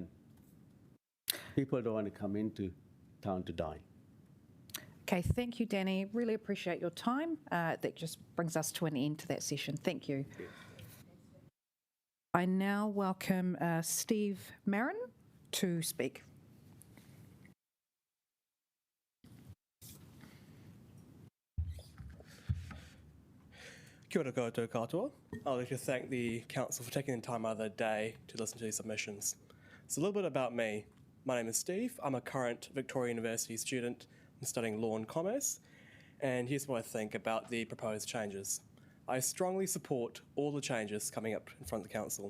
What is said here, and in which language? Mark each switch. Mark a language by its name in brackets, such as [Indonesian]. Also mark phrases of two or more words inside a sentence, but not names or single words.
[English] People don't want to come into town to dine. Okay, thank you, Danny. Really appreciate your time. That just brings us to an end to that session. Thank you. I now welcome Steve Marin to speak. [Māori] Kia ora koutou katoa. [English] I'd like to thank the Council for taking the time out of their day to listen to these submissions. So a little bit about me. My name is Steve. I'm a current Victoria University student. I'm studying law and commerce. And here's what I think about the proposed changes. I strongly support all the changes coming up in front of the Council.